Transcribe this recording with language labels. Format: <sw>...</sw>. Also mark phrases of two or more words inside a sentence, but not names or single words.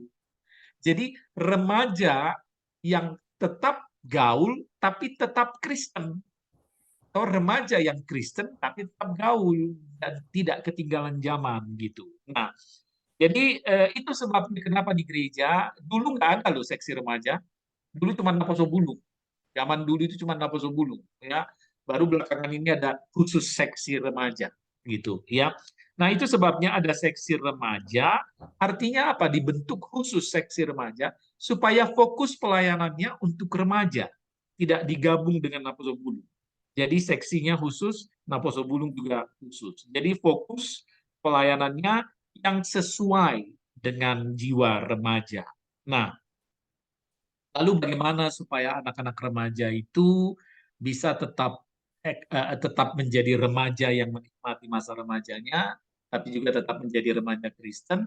<id>Jadi remaja yang tetap gaul tapi tetap Kristen, atau remaja yang Kristen tapi tetap gaul dan tidak ketinggalan zaman gitu. Nah, jadi itu sebabnya kenapa di gereja dulu nggak ada loh seksi remaja. Dulu cuma naposo bulung. Zaman dulu itu cuma naposo bulung, ya. Baru belakangan ini ada khusus seksi remaja, gitu, ya. Nah, itu sebabnya ada seksi remaja. Artinya apa? Dibentuk khusus seksi remaja supaya fokus pelayanannya untuk remaja, tidak digabung dengan naposo bulung. Jadi seksinya khusus, naposo bulung juga khusus. Jadi fokus pelayanannya yang sesuai dengan jiwa remaja. Nah, lalu bagaimana supaya anak-anak remaja itu bisa tetap menjadi remaja yang menikmati masa remajanya, tapi juga tetap menjadi remaja Kristen?</id>